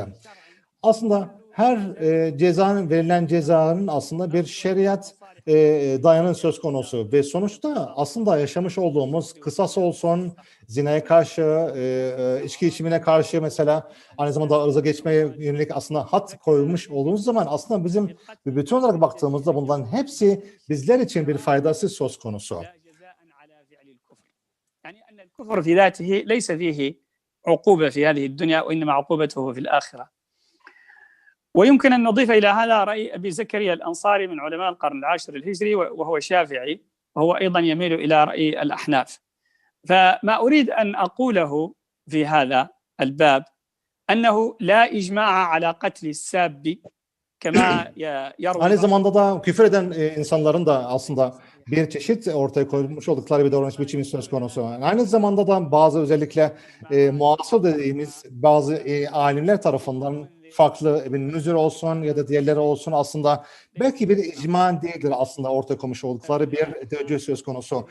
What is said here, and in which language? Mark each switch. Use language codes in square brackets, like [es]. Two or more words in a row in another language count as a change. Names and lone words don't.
[tr] Aslında her verilen cezanın aslında bir şeriat dayanın söz konusu ve sonuçta aslında yaşamış olduğumuz kısas olsun, zinaya karşı, içki içimine karşı mesela aynı zamanda ırza geçmeye yönelik aslında hat koyulmuş olduğumuz zaman aslında bizim bütün olarak baktığımızda bunların hepsi bizler için bir faydası söz konusu. [ar] الكفر في ذاته ليس فيه عقوبة في هذه الدنيا وإنما عقوبته في الآخرة. ويمكن أن نضيف إلى هذا رأي أبي زكريا الأنصاري من علماء القرن العاشر الهجري وهو شافعي وهو أيضا يميل إلى رأي الأحناف. فما أريد أن أقوله في هذا الباب أنه لا إجماع على قتل الساب كما يروي. [tr] Aynı zamanda da küfür eden insanların da aslında bir çeşit ortaya koymuş oldukları bir davranış biçimi söz konusu. Aynı zamanda da bazı özellikle muasır dediğimiz bazı alimler tarafından farklı nüzür olsun ya da diğerleri olsun aslında belki bir icma değildir aslında ortaya koymuş oldukları bir derece söz konusu.